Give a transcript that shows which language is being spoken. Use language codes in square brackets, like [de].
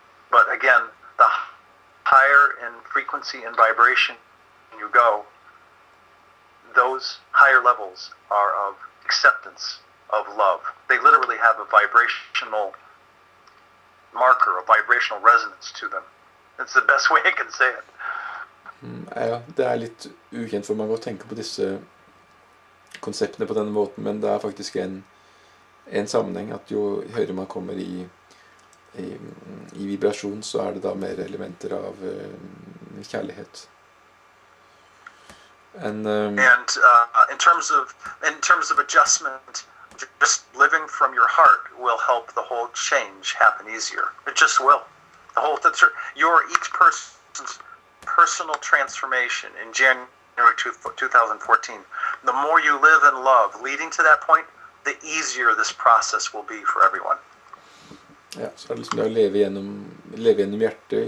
[en] But again, the higher in frequency and vibration you go, those higher levels are of acceptance, of love. They literally have a vibrational marker, a vibrational resonance to them. It's the best way I can say it. [no] Ja, det er litt ukjent for mange å tenke på disse konseptene på denne måten, men det er faktisk en sammenheng at jo høyere man kommer i vibrasjon, så er det da mer elementer av kjærlighet. [en] And in terms of adjustment, just living from your heart will help the whole change happen easier. It just will. Each person's personal transformation in January 2014. The more you live in love, leading to that point, the easier this process will be for everyone. [no] Ja, så er det liksom det å leve gjennom hjertet.